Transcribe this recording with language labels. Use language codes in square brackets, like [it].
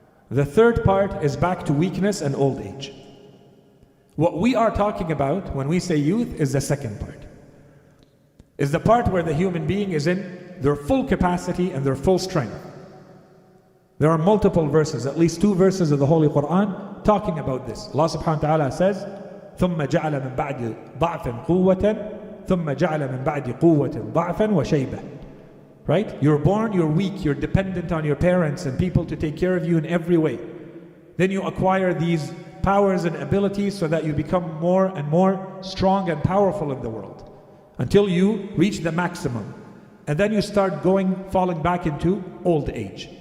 [en] The third part is back to weakness and old age. What we are talking about when we say youth is the second part. Is the part where the human being is in their full capacity and their full strength. There are multiple verses, at least 2 verses of the Holy Quran talking about this. Allah subhanahu wa ta'ala says, [ar] ثُمَّ جَعَلَ مِن بَعْدِ ضَعْفٍ قُوَّةً ثُمَّ جَعَلَ مِن بَعْدِ قُوَّةٍ ضَعْفًا وَشَيْبًا. [en] Right? You're born, you're weak, you're dependent on your parents and people to take care of you in every way. Then you acquire these powers and abilities so that you become more and more strong and powerful in the world until you reach the maximum. And then you start falling back into old age.